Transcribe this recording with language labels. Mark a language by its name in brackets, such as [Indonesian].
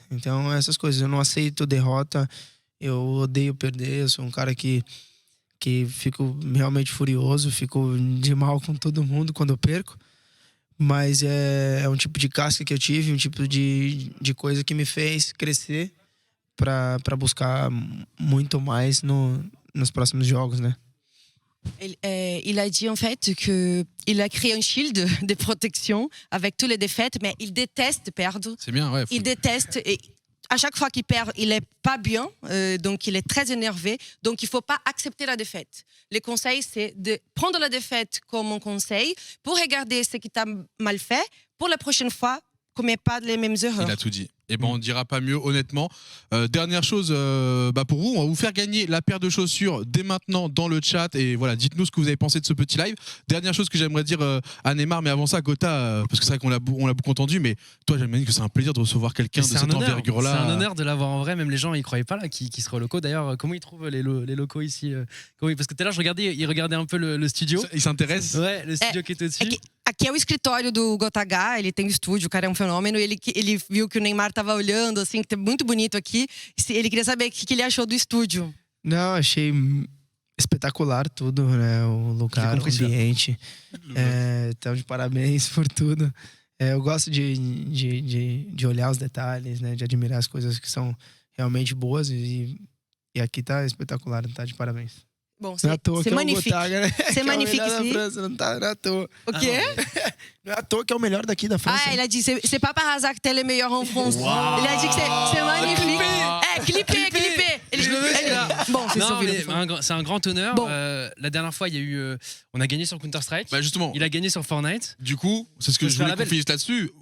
[Portuguese] Então, essas coisas. Eu não aceito derrota, eu odeio perder, eu sou um cara que fico realmente furioso, fico de mal com todo mundo quando eu perco. Mas é um tipo de casca que eu tive, um tipo de coisa que me fez crescer para buscar muito mais nos próximos jogos, né? [French] Il a dit en fait qu'il a créé un shield de protection avec toutes les défaites, mais il déteste perdre. C'est bien, ouais. Il déteste et à chaque fois qu'il perd, il est pas bien, donc il est très énervé. Donc il faut pas accepter la défaite. Le conseil, c'est de prendre la défaite comme un conseil pour regarder ce qui t'a mal fait pour la prochaine fois, commets pas les mêmes erreurs. Il a tout dit. Et ben on dira pas mieux honnêtement. Dernière chose pour vous, on va vous faire gagner la paire de chaussures dès maintenant dans le chat et voilà, dites-nous ce que vous avez pensé de ce petit live. Dernière chose que j'aimerais dire à Neymar, mais avant ça Gotha, parce que c'est vrai qu'on l'a beaucoup entendu, mais toi j'imagine que c'est un plaisir de recevoir quelqu'un de cette envergure-là. C'est un honneur de l'avoir en vrai, même les gens ils croyaient pas là qui sera au locaux. D'ailleurs, comment ils trouvent les locaux ici parce que tout à l'heure je regardais, ils regardaient un peu le studio. Ils s'intéressent. Ouais, le studio qui était au-dessus. [Portuguese] Aqui é o escritório do Gotagá, ele tem o estúdio, o cara é um fenômeno. Ele viu que o Neymar tava olhando, assim, que é muito bonito aqui. Ele queria saber o que ele achou do estúdio. Não, achei espetacular tudo, né? O lugar, o ambiente. Então, de parabéns por tudo. Eu gosto de olhar os detalhes, né? De admirar as coisas que são realmente boas. E aqui tá espetacular, tá de parabéns. [French] Bon, [Portuguese] não é à toa que [French] magnifique. C'est magnifique [Portuguese] é o melhor [French] ici. [Portuguese] da França, não tá à toa. O quê? Não é à toa que é o melhor daqui da França. [French] Ah, il a dit, c'est pas par hasard que t'es le meilleur en France. Il a dit que c'est magnifique. Clippé. Bon, c'est un grand honneur. Bon. La dernière fois, il y a eu, on a gagné sur Counter-Strike. Bah justement. Il a gagné sur Fortnite. Du coup, c'est ce que je voulais qu'on finisse là-dessus.